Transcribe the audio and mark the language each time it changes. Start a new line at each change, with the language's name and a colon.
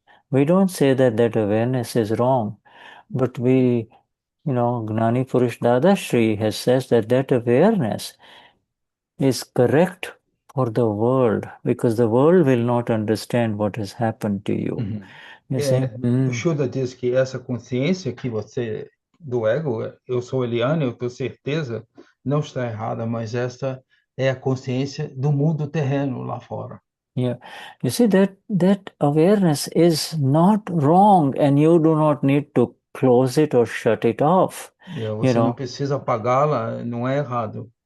English: We don't say that awareness is wrong, but Gnani Purush Dada Shri has says that awareness is correct for the world, because the world will not understand what has happened to you. You see?
Portuguese: O Shuddha diz que essa consciência que você, do ego, eu sou Eliane, eu tenho certeza, não está errada, mas esta é a consciência do mundo terreno lá fora.
English: Yeah. You see, that awareness is not wrong, and you do not need to close it or shut it off.
Portuguese: Você não precisa apagá-la, não é errado.